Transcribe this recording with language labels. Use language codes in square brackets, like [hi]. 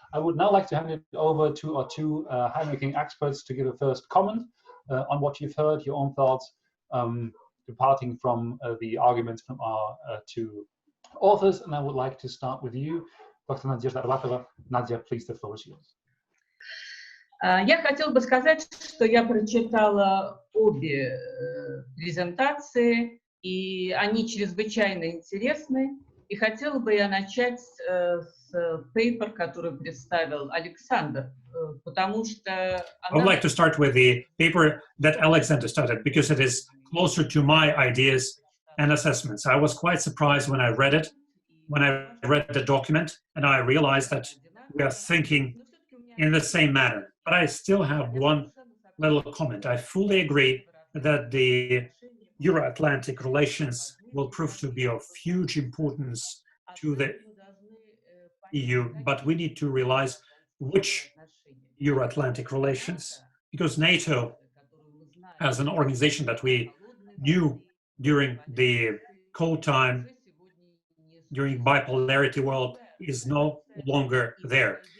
[en] I would now like to hand it over to our two high-ranking experts to give a first comment on what you've heard, your own thoughts, departing from the arguments from our two authors. And I would like to start with you, Dr. Nadezhda Arbatova. Nadia, please, the floor is yours. [ru] Я хотела бы сказать, что я прочитала обе презентации, и они чрезвычайно интересны. И хотела бы я начать с paper, который представил Александр, потому что... [en] I would like to start with the paper that Alexander started, because it is closer to my ideas and assessments. I was quite surprised when I read it, when I read the document, and I realized that we are thinking in the same manner. But I still have one little comment. I fully agree that the Euro-Atlantic relations will prove to be of huge importance to the EU, but we need to realize which Euro-Atlantic relations, because NATO, as an organization that we knew during the Cold time, during bipolarity world, is no longer there.